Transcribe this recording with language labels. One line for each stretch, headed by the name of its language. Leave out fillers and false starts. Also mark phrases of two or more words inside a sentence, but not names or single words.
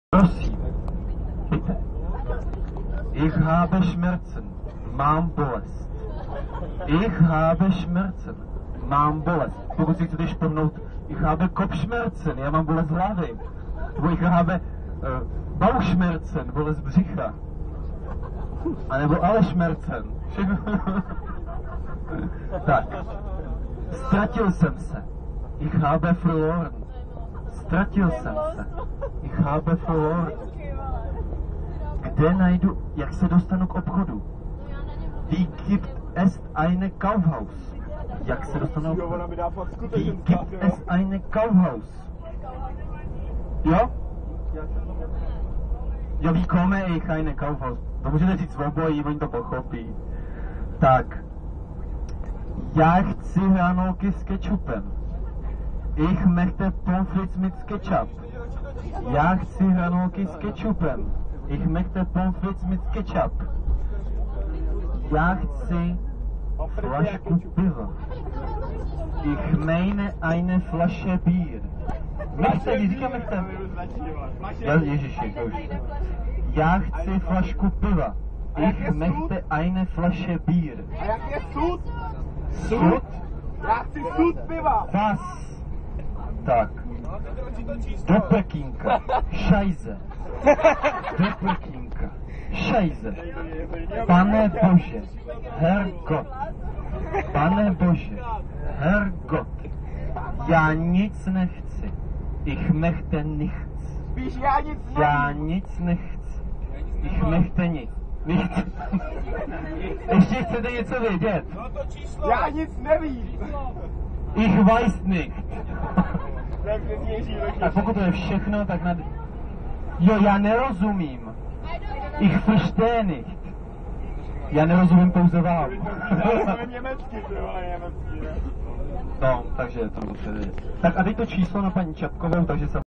Czech: Prosím,
German: bitte. Ich habe Schmerzen,
Czech: mám bolest.
German: Ich habe Schmerzen,
Czech: mám bolest. Pokud si chcete špornout,
German: ich habe Kopfschmerzen,
Czech: já mám bolest hlavy.
German: Nebo ich habe Bauchschmerzen,
Czech: bolest břicha. A nebo ale Schmerzen. Tak. Ztratil jsem se.
German: Ich habe verloren.
Czech: Ztratil jsem se.
German: Ich habe verloren.
Czech: Kde najdu, jak se dostanu k obchodu?
German: Wie gibt es eine Kaufhaus?
Czech: Jak se dostanu k obchodu?
German: Wie gibt es eine Kaufhaus?
Czech: Jo?
German: Jo, wie komme ich eine Kaufhaus?
Czech: To můžete říct v obojí, oni to pochopí. Tak. Já chci hranolky s kečupem.
German: Ich möchte Pommes frites mit Ketchup.
Czech: Já chci hranolky s kečupem.
German: Ich möchte Pommes frites mit Ketchup.
Czech: Já chci flašku piva.
German: Ich meine eine Flasche Bier. Möchte,
Czech: říkám möchte. Ježiši, to už. Já chci flašku piva. Ich möchte eine Flasche Bier. A jak je sud? Sud? Já chci sud piva. Was? Tak. Doppelkinka.
German: Scheiße. Doppelkinka. Scheiße.
Czech: Pane Bože. Herrgott. Pane Bože. Herrgott. Já nic nechci.
German: Ich möchte nichts.
Czech: Spíš Já nic nechci.
German: Ich möchte nichts. Nichts.
Czech: Ještě chcete něco vědět? Já nic nevím.
German: Ich weiß nicht.
Czech: A pokud to je všechno, tak nad... Jo, já nerozumím.
German: Ich verstehe nicht.
Czech: Já nerozumím pouze vám. No, takže to musíte vědět. Tak a teď to číslo na paní Čapkovou, takže jsem...